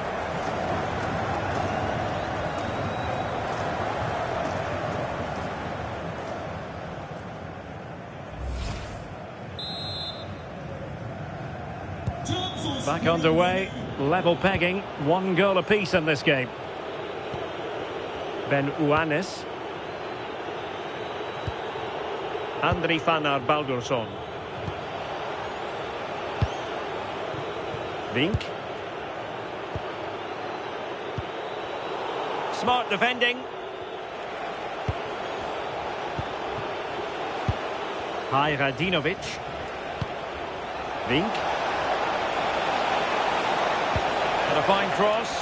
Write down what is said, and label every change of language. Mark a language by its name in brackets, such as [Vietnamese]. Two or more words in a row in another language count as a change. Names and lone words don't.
[English] Back underway, level pegging, 1 goal apiece in this game. Ben Uanes. Andri Fannar Baldursson. Vink. Smart defending. Hajradinovic. Vink. And a fine cross.